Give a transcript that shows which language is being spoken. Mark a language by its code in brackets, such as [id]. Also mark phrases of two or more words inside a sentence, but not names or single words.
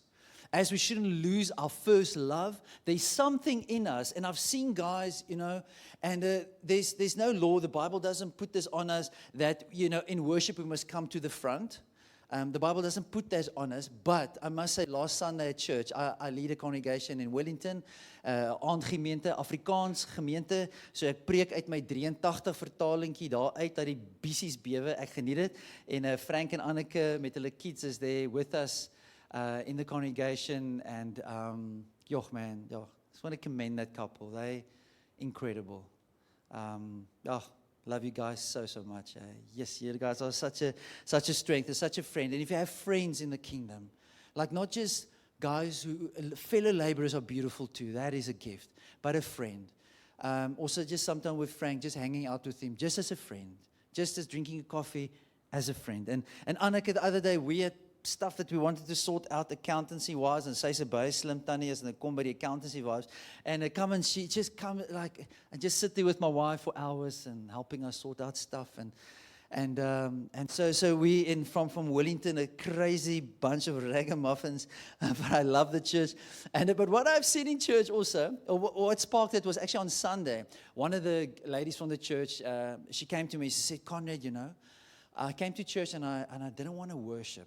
[en] As we shouldn't lose our first love, there's something in us. And I've seen guys, and there's no law. The Bible doesn't put this on us that, in worship we must come to the front. The Bible doesn't put that on us. But I must say, last Sunday at church, I lead a congregation in Wellington, [af] aandgemeente, Afrikaans gemeente. So ek preek uit my 83 vertalingkie daar uit, dat die bissies bewe. Ek geniet dit. En Frank en Anneke met hulle kids [en] is there with us. In the congregation, and just want to commend that couple. They incredible. Love you guys so much. Yes, you guys are such a strength and such a friend. And if you have friends in the kingdom, like not just guys who fellow laborers are beautiful too. That is a gift, but a friend. Also, just sometimes with Frank, just hanging out with him, just as a friend, just as drinking coffee as a friend. And Anneke, the other day we had stuff that we wanted to sort out accountancy-wise, and [af] sy's 'n baie slim tannie is, [en] and [af] ek kom by die [en] accountancy-wise, and she just come and just sit there with my wife for hours and helping us sort out stuff, and so we from Wellington, a crazy bunch of ragamuffins, but I love the church, but what I've seen in church also, or what sparked it was actually on Sunday, one of the ladies from the church, she came to me, she said, Conrad, I came to church and I didn't want to worship.